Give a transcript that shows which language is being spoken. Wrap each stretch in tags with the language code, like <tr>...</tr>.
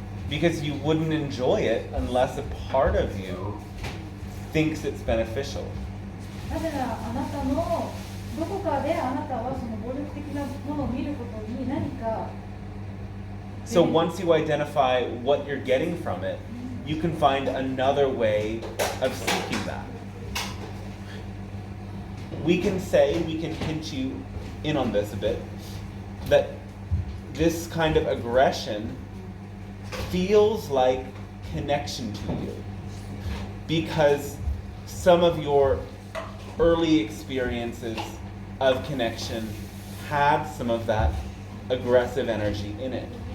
<en>Because you wouldn't enjoy it unless a part of you thinks it's beneficial.</en> <ja>なぜならあなたのどこかであなたはその暴力的なものを見ることに何か</ja> <en>So once you identify what you're getting from it, you can find another way of seeking that. We can hint you in on this a bit, that this kind of aggression feels like connection to you because some of your early experiences of connection had some of that aggressive energy in it.</en>